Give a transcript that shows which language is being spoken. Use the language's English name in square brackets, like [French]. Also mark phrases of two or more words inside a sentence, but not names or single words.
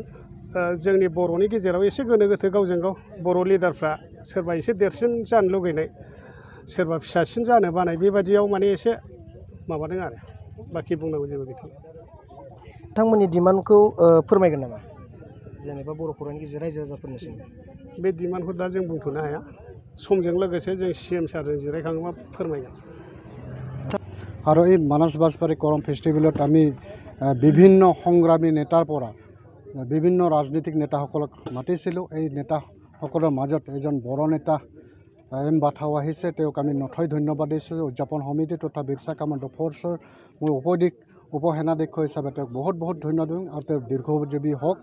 [Bodo] जोंनि बर'नि गेजेराव एसे गोनो गोथो गावजों गाव बर' लिडारफ्रा सोरबा एसे देरसिन जानो लुगैनाय, सोरबा फिसासिन जानो बानाय, बेबादियाव माने एसे माबादों आरो। बाखि बुंनांगौ जेबो गैथ'ला। बिथांमोननि डिमान्डखौ फोरमायगोन नामा जेनेबा बर' खौरांनि गेजेरजों रायजो राजाफोरनिसिम? बे डिमान्डखौ दा जों बुंथ'नो हाया। समजों लोगोसे जों CM सारजों जिरायखाङोबा फोरमायगोन। [Assamese] আৰু এই মানস বাসবাৰী কৰম ফেষ্টিভেলত আমি বিভিন্ন সংগ্ৰামী নেতাৰ পৰা বিভিন্ন ৰাজনৈতিক নেতাসকলক মাতিছিলোঁ। এই নেতাসকলৰ মাজত এজন বড়ো নেতা এমবাথাও আহিছে, তেওঁক আমি নথৈ ধন্যবাদ দিছোঁ। উদযাপন সমিতি তথা বিৰছা কামাণ্ডো ফ'ৰ্চৰ মই উপসেনাধ্যক্ষ হিচাপে তেওঁক বহুত ধন্যবাদ দিওঁ আৰু তেওঁ দীৰ্ঘজীৱী হওক।